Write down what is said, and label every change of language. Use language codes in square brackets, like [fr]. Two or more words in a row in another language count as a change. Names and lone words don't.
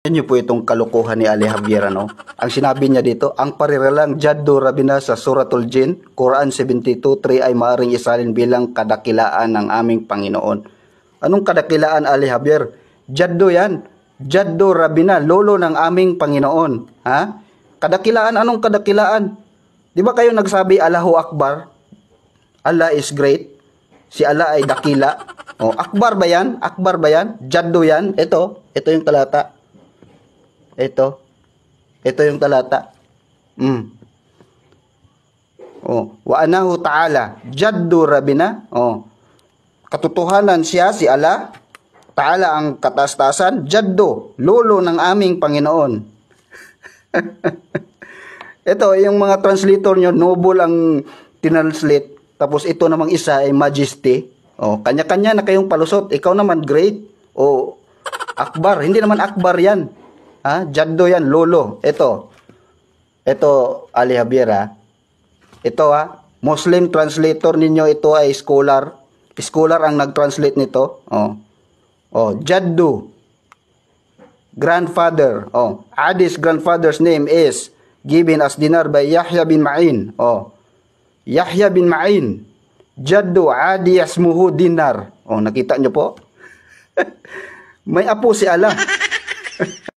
[tl] Niyo po itong kalokohan ni Ali Javier, ano? Ang sinabi niya dito, ang pariralang Jaddo Rabina sa Suratul Jin, Quran 72:3 ay maaring isalin bilang kadakilaan ng aming Panginoon. Anong kadakilaan, Ali Javier? Jaddo yan. [ar] جد ربنا, [tl] lolo ng aming Panginoon. Ha? Kadakilaan, anong kadakilaan? Di ba kayo nagsabi [ar] الله أكبر? [en] Allah is great. [tl] Si Allah ay dakila. Oh, Akbar ba yan? Akbar ba yan? Jaddo yan? Ito yung talata. Ito yung talata. [ar] Oh, وأنه تعالى جد ربنا. [tl] Oh, katotohanan siya, si Allah Ta'ala ang kataas-taasan, Jaddo, lolo ng aming Panginoon. Ito, yung mga translator nyo, noble ang tinranslate. Tapos ito namang isa ay majesty. Oh, kanya-kanya na kayong palusot. Ikaw naman great. O Akbar. Hindi naman Akbar yan. Ha? Jaddo yan, lolo. Ito, Ali Javier, ha? Ito, ha? Muslim translator ninyo, ito ay scholar. Scholar ang nag-translate nito. [en] Jaddo, grandfather. Adi's grandfather's name is given as dinar by Yahya bin Ma'in. Yahya bin Ma'in. [ar] جد عدي اسمه دينار. [tl] Nakita nyo po? May apo si Allah.